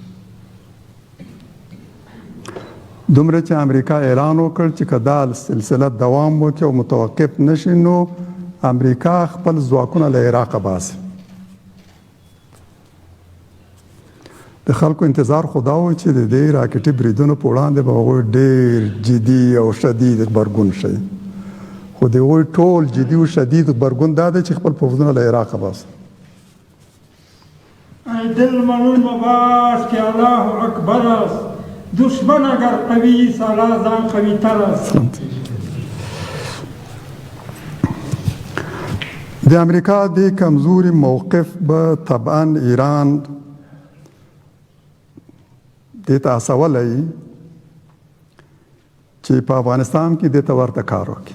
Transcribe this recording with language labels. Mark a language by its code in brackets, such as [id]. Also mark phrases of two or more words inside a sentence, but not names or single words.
[ps] دومره چې امریکا اعلان وکړ چې که دا سلسله دوام وکړي او متوقف نشي نو امریکا خپل ځواکونه له عراقه باسي. د خلکو انتظار خو دا و چې د دې راکټي بریدونو په وړاندې به هغوی ډېر جدي او شدید غبرګون شي، خو د هغوی ټول جدي او شدید غبرګون دا دی چې خپل پوځونه له عراقه باسي. [fa] ای دل منون مباش که الله اکبر است، دشمن اگر قوی سالا زن قوی تر است. [ps] د امریکا د کمزوري موقف به طبعا ایران دې ته هڅولی چې په افغانستان کې دې ته ورته کار وکړي.